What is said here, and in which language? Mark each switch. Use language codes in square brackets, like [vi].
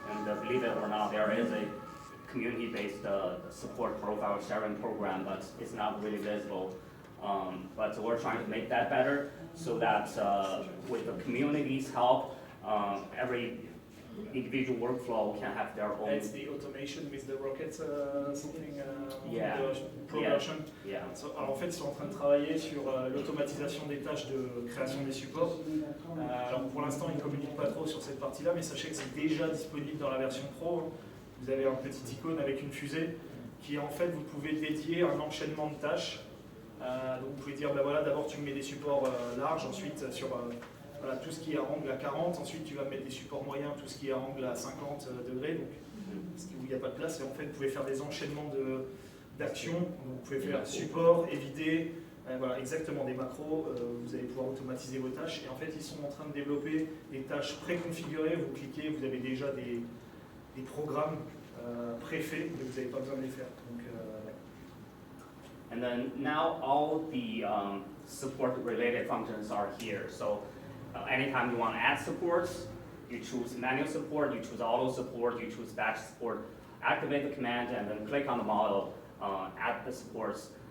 [en] And believe it or not, there is a community-based support profile sharing program, but it's not really visible. But we're trying to make that better so that with the community's help, every individual workflow can have their own. It's the automation with the rocket something Yeah. progression. Yeah. [fr] Alors en fait, ils sont en train de travailler sur l'automatisation des tâches de création des supports. Alors pour l'instant, ils ne communiquent pas trop sur cette partie-là, mais sachez que c'est déjà disponible dans la version Pro. Vous avez un petit icône avec une fusée qui en fait, vous pouvez dédier un enchaînement de tâches. Donc vous pouvez dire, ben voilà, d'abord tu me mets des supports larges, ensuite sur voilà, tout ce qui est à angle à 40, ensuite tu vas me mettre des supports moyens, tout ce qui est à angle à 50 degrés, donc où il n'y a pas de place, et en fait vous pouvez faire des enchaînements d'actions, vous pouvez faire support, éviter, voilà, exactement des macros, vous allez pouvoir automatiser vos tâches, et en fait ils sont en train de développer des tâches préconfigurées, vous cliquez, vous avez déjà des programmes préfaits, mais vous n'avez pas besoin de les faire. Donc, [en] And then now all the support-related functions are here. So anytime you want to add supports, you choose manual support, you choose auto support, you choose batch support, activate the command, and then click on the model, add the supports.